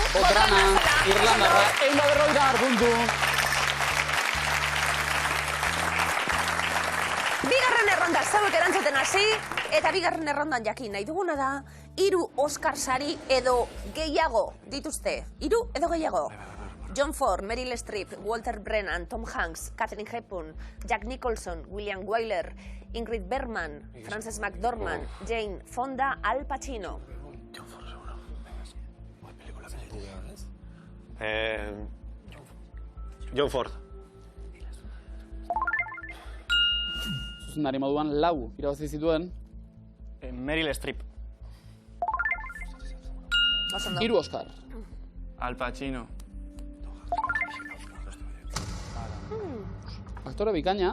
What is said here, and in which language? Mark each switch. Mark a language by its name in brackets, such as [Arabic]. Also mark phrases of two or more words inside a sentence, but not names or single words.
[Basque] Bodrana, Irlandarra, 150 puntu. Bigarren erronda zauek erantzuten hasi, eta bigarren errondan jakin nahi duguna da, 3 Oscar sari edo gehiago dituzte. 3 edo gehiago. John Ford, Meryl Streep, Walter Brennan, Tom Hanks, Katharine Hepburn, Jack Nicholson, William Wyler, Ingrid Bergman, Frances McDormand, Jane Fonda, Al Pacino. John Ford. Zuzendari moduan lau irabazi zituen. Meryl Streep. 3 Oscar. Al Pacino. Aktore bikaina.